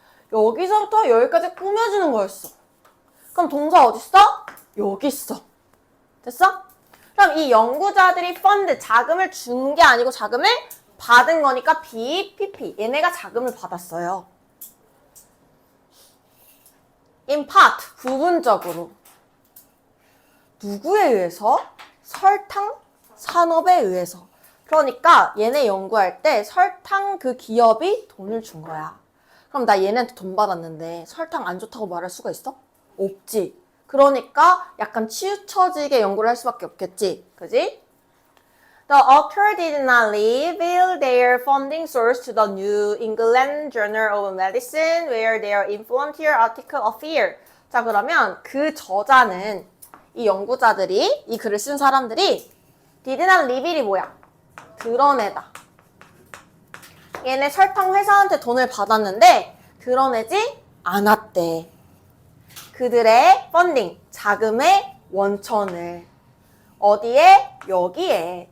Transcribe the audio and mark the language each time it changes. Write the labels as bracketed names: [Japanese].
[Korean] 여기서부터 여기까지 꾸며주는 거였어. 그럼 동사 어딨어? 여기 있어. 됐어? 그럼 이 연구자들이 펀드, 자금을 준 게 아니고 자금을 받은 거니까 BPP. 얘네가 자금을 받았어요. [English] In part, [Korean] 부분적으로. 누구에 의해서? 설탕 산업에 의해서. 그러니까 얘네 연구할 때 설탕 그 기업이 돈을 준 거야. 그럼 나 얘네한테 돈 받았는데 설탕 안 좋다고 말할 수가 있어? 없지. 그러니까 약간 치우쳐지게 연구를 할 수밖에 없겠지. 그지? [English] The author did not reveal their funding source to the New England Journal of Medicine where their influential article appeared. [Korean] 자, 그러면 그 저자는 이 연구자들이 이 글을 쓴 사람들이 [English] did not reveal [Korean] 이 뭐야? 드러내다. 얘네 설탕 회사한테 돈을 받았는데 드러내지 않았대. 그들의 펀딩, 자금의 원천을. 어디에? 여기에.